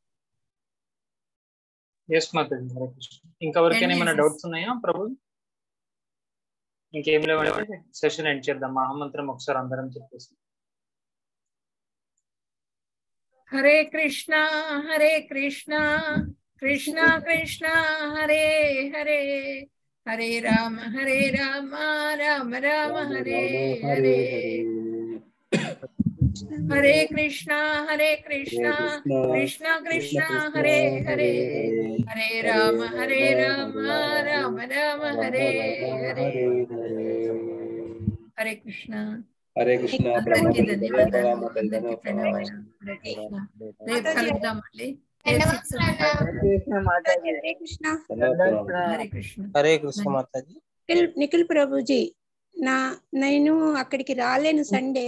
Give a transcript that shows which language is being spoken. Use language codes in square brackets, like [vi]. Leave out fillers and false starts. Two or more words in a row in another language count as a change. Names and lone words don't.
[te] ఎస్ మాతాజీ హరే కృష్ణ. ఇంకా ఎవరికైనా ఏమైనా డౌట్స్ ఉన్నాయా ప్రభు? ఇంకేం లేవంటే సెషన్ ఎండ్ చేద్దాం. మహామంత్రం ఒకసారి అందరం చెప్పేసి. హరే కృష్ణ కృష్ణ కృష్ణ హరే హరే హరే రామ రామ రామ హరే హరే హరే కృష్ణ కృష్ణ కృష్ణ హరే హరే హరే రామ రామ రామ హరే హరే హరే కృష్ణ. హరే కృష్ణ. అందరికీ ధన్యవాదాలు. అందరికీ ప్రణామాలు. హరే కృష్ణ. రేపు కలుద్దాం మళ్ళీ. హరే కృష్ణ మాతాజీ. నిఖిల్ ప్రభుజీ, నేను అక్కడికి రాలేను సండే.